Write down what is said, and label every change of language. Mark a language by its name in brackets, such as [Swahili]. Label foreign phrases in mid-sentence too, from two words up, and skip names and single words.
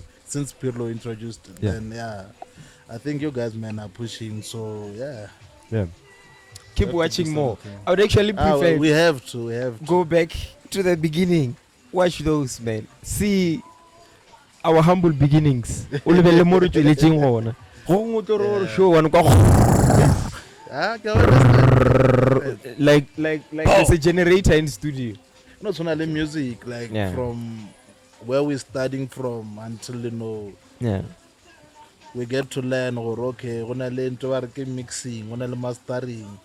[English] since Pirlo introduced it. Yeah. And yeah, I think you guys, man, are pushing. So yeah, Yeah. Keep Have to watching do more. something. I would actually prefer we have to. go back to the beginning. Watch those, man. See our humble beginnings. [Tswana] Ulebele mo re tsweletseng gona. Go ngotoro [English] Yeah. show one Go understand. like there's a generator in studio. Not only music, like Yeah. from where we're starting from until Yeah. we get to learn or okay, gonna learn to work in mixing, gonna learn mastering,